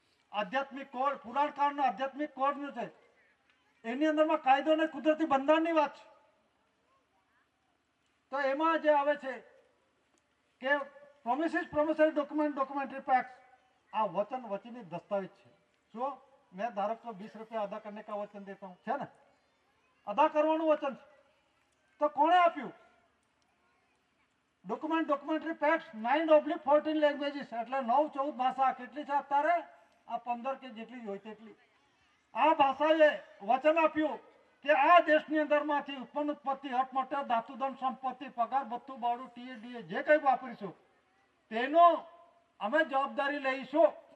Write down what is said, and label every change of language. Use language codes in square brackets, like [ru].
[gu] આધ્યાત્મિક કોડ પુરાણકાળનો આધ્યાત્મિક કોડ નો છે, એની અંદરમાં કાયદો ને કુદરતી બંધારણની વાત છે. તો એમાં જે આવે છે કે પ્રોમિસિસ પ્રોમિસરી ડોક્યુમેન્ટરી પેક્ટ્સ, આ વચની દસ્તાવેજ છે. [hi] શું मैं धारक को 20 रुपया अदा करने का वचन देता हूँ, है ना, [gu] अदा करवानुं वचन છે. તો કોણે આપ્યું? ડોક્યુમેન્ટરી પેક્ટ્સ 9/14 લેંગ્વેજીસ, એટલે 9-14 ભાષા. કેટલી છે અત્યારે? આ 15 કે જેટલી હોય તેટલી. આ ભાષાએ વચન આપ્યું કે આ દેશની અંદરમાંથી ઉત્પન્ન ઉત્પત્તિ, હટ મટર, ધાતુધન સંપત્તિ, પગાર ભથ્થું, ભાડું, ટીએ જે કંઈ વાપરીશું તેનો અમે જવાબદારી લઈશું.